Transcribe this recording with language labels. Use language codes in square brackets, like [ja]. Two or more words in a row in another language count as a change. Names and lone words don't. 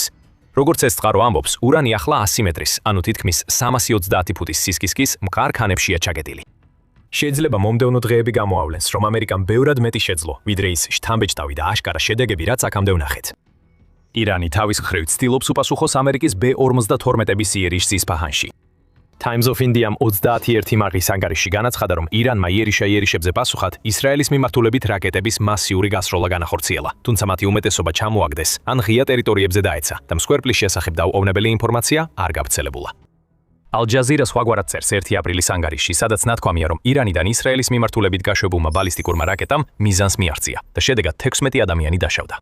[ka] როგორც ეს წყარო ამბობს, ურანი ახლა 100 მეტრის, ანუ თითქმის 330 ფუტის სისქისქის მყარ ქანებშია ჩაგედილი. შეიძლება მომდევნო დღეები გამოავლენს, რომ ამერიკამ ბევრად მეტი შეძლო, ვიდრე ის შთამბეჭდავი და აშკარა შედეგები, რაც აქამდე ვნახეთ. ირანი თავის მხრივ ცდილობს უპასუხოს ამერიკის B-52-ების იერიშს ისპაჰანში. Times of India-მ 31 მართვის ანგარიში განაცხადა, რომ ირანმა იერიშებზე პასუხად ისრაელის მიმართულებით რაკეტების მასიური გასროლა განახორციელა, თუმცა მათი უმეტესობა ჩამოაგდეს ან ღია ტერიტორიებზე დაეცა და მსხვერპლის შესახებ დაუყოვნებელი ინფორმაცია არ გავრცელებულა. Al-Jazeera სხვაგვარად წერს 1 აპრილის ანგარიში, სადაც ნათქვამია, რომ ირანიდან ისრაელის მიმართულებით გაშვებულმა ბალისტიკურმა რაკეტამ მიზანს მიაღწია და შედეგად 16 ადამიანი დაშავდა.